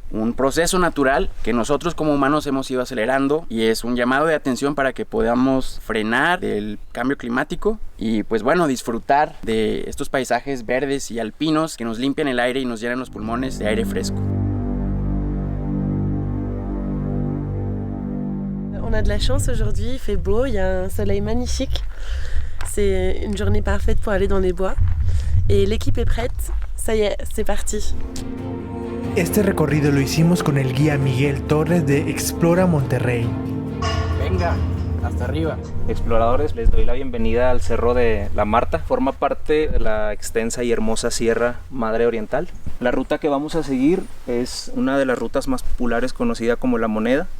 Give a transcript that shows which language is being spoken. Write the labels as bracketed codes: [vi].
[es] un proceso natural que nosotros como humanos hemos ido acelerando y es un llamado de atención para que podamos frenar el cambio climático y pues bueno, disfrutar de estos paisajes verdes y alpinos que nos limpian el aire y nos llenan los pulmones de aire fresco. [fr] On a de la chance aujourd'hui, il fait beau, il y a un soleil magnifique. C'est une journée parfaite pour aller dans les bois. Et l'équipe est prête, ça y est, c'est parti. [es] Este recorrido lo hicimos con el guía Miguel Torres de Explora Monterrey. Venga, hasta arriba. Exploradores, les doy la bienvenida al Cerro de la Marta. Forma parte de la extensa y hermosa Sierra Madre Oriental. La ruta que vamos a seguir es una de las rutas más populares conocida como La Moneda.